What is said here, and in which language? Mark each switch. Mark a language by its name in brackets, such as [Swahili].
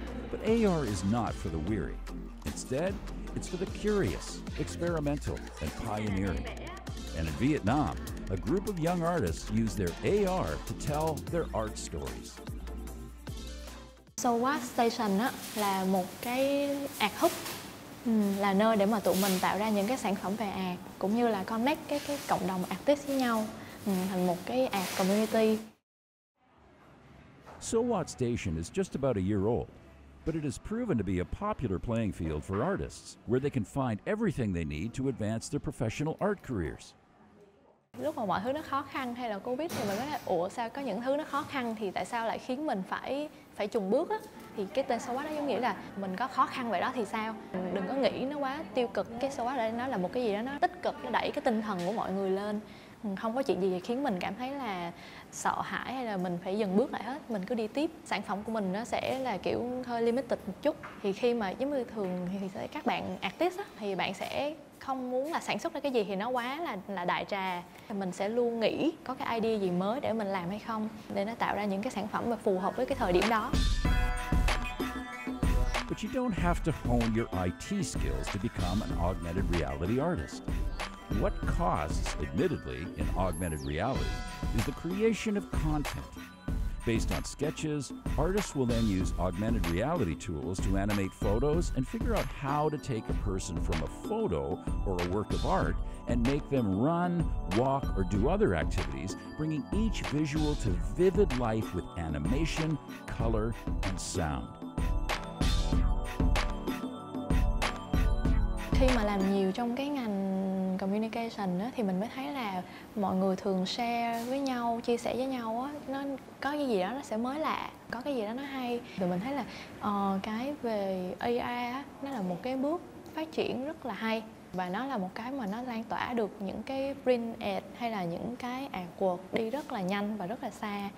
[English] But AR is not for the weary. Instead, it's for the curious, experimental, and pioneering. And in Vietnam, a group of young artists use their AR to tell their art stories. [Vietnamese] So What Station á, là một cái art hub, là nơi để mà tụi mình tạo ra những cái sản phẩm về art, cũng như là connect cái cộng đồng artist với nhau thành một cái art community. [English] So What Station is just about a year old, but it has proven to be a popular playing field for artists, where they can find everything they need to advance their professional art careers. [Vietnamese] Lúc mà mọi thứ nó khó khăn hay là Covid thì mình nói ủa sao có những thứ nó khó khăn thì tại sao lại khiến mình phải chùng bước á, thì cái tên So What nó giống nghĩa là mình có khó khăn vậy đó thì sao, đừng có nghĩ nó quá tiêu cực. Cái So What đây nó là một cái gì đó nó tích cực, nó đẩy cái tinh thần của mọi người lên. Không có chuyện gì khiến mình cảm thấy là sợ hãi hay là mình phải dừng bước lại hết, mình cứ đi tiếp. Sản phẩm của mình nó sẽ là kiểu hơi limited một chút, thì khi mà giống như thường thì các bạn artist á, thì bạn sẽ không muốn là sản xuất ra cái gì thì nó quá là đại trà. Mình sẽ luôn nghĩ có cái idea gì mới để mình làm hay không, để nó tạo ra những cái sản phẩm mà phù hợp với cái thời điểm đó. [English] But you don't have to hone your IT skills to become an augmented reality artist. What costs, admittedly, in augmented reality is the creation of content. Based on sketches, artists will then use augmented reality tools to animate photos and figure out how to take a person from a photo or a work of art and make them run, walk, or do other activities, bringing each visual to vivid life with animation, color, and sound. [Vietnamese] Khi mà làm nhiều trong cái ngành communication á, thì mình mới thấy là mọi người thường share với nhau, chia sẻ với nhau á, nó có cái gì đó nó sẽ mới lạ, có cái gì đó nó hay. Rồi mình thấy là cái về AR á, nó là một cái bước phát triển rất là hay, và nó là một cái mà nó lan tỏa được những cái print ad hay là những cái artwork đi rất là nhanh và rất là xa.